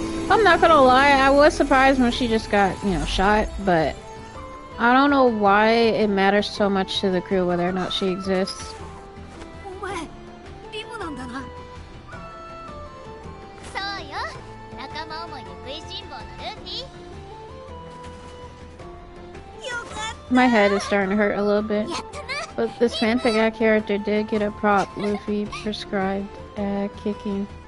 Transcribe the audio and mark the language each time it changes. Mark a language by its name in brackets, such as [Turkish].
[English] I'm not gonna lie, I was surprised when she just got, shot, but I don't know why it matters so much to the crew whether or not she exists. [Japanese] お前リムなんだな。そうよ、仲間思いで食いしん坊のルフィ。 [English] My head is starting to hurt a little bit. But this fanfic character did get a prop Luffy prescribed kicking.